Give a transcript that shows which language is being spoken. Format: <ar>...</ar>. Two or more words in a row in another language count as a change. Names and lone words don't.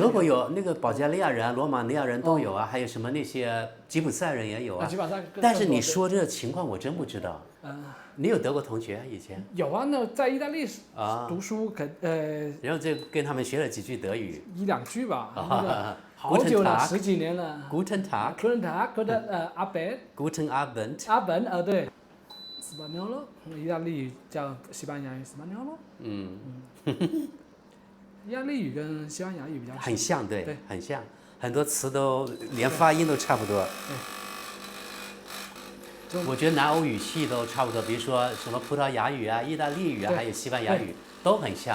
<zh>德国有那个保加利亚人、罗马尼亚人都有啊，还有什么那些吉普赛人也有啊。基本上。但是你说这个情况我真不知道。你有德国同学以前？有啊，那在意大利读书然后就跟他们学了几句德语。 1、2句吧。那个好久了，10几年了。</zh> <de>Guten Tag。Guten Tag，Guten Abend。Guten Abend。 Abend，</de> <zh>对。Spagnolo， 意大利语叫西班牙语 Spagnolo。意大利语跟西班牙语比较很像，对，很像，很多词都连发音都差不多。我觉得南欧语系都差不多，比如说什么葡萄牙语啊、意大利语啊，还有西班牙语都很像。</zh>